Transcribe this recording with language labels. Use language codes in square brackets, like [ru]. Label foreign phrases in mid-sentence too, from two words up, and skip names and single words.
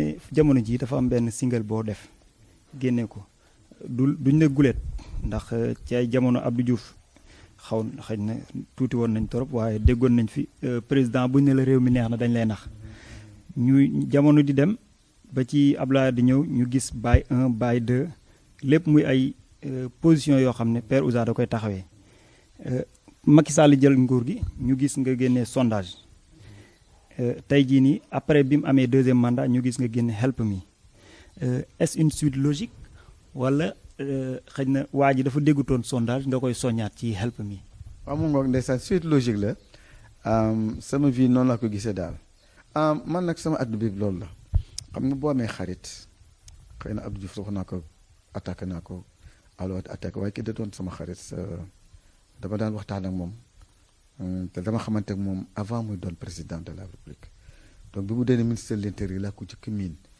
[wo] jamono ji dafa am benn single boo def génne ko duñ ne gulet ndax ci ay jamono Abdou Diouf xëy na tuuti woon nañ torop waaye déggoon nañ fi président buñ ne la réew mi neex na dañ lay nax ñuy jamono di dem ba ci Abdoulaye di ñëw ñu gis Baye 1 Baye 2 lépp muy ay position yoo xam ne Père Ouza da koy taxawee Macky Sall jël nguur gi ñu gis nga génnee sondage tey jii nii après bi mu amee [fr] deuxième mandat [wo] ñu gis nga génne [en] help me [fr] est-ce une suite logique [wo] wala xëy na waa ji dafa déggutoon sondage nga koy soññaat ci [en] help me. [wo] waaw mu ngoog ndeysaan [fr] suite logique [wo] la sama vie noonu laa ko gisee daal man nag sama àdduna bi loolu la xam nga boo amee xarit xëy na Abdou Diouf wax naa ko attaqué naa ko [fr] alors attaqué [wo] waaye ki da doon sama xarit dama daan waxtaan ak moom te dama xamante ak moom avant muy doon [fr] président de la République donc [wo] bi mu doonee [fr] ministre de l'Intérieur [wo] laa ko jëkk miin